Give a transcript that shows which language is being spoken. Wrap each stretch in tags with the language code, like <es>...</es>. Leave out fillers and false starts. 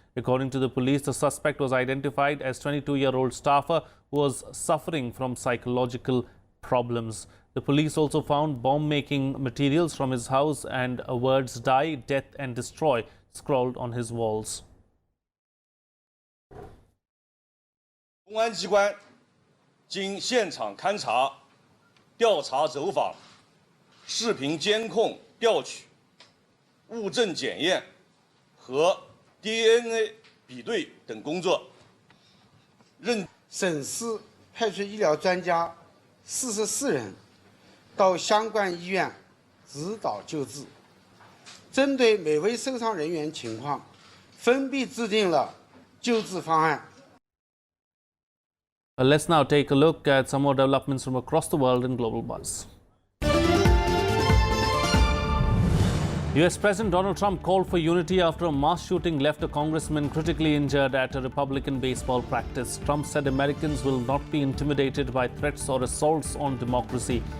<en>According to the police, the suspect was identified as 22-year-old staffer who was suffering from psychological problems. The police also found bomb-making materials from his house and words "die, death and destroy" scrawled on his walls.</en> <zh>公安机关经现场勘查、调查走访、视频监控调取、物证检验和 DNA 比对等工作，省市派出医疗专家44人到相关医院指导救治，针对每位受伤人员情况，分别制定了救治方案。</zh> <en>Let's now take a look at some more developments from across the world in Global Buzz. US President Donald Trump called for unity after a mass shooting left a congressman critically injured at a Republican baseball practice. Trump said Americans will not be intimidated by threats or assaults on democracy.</en>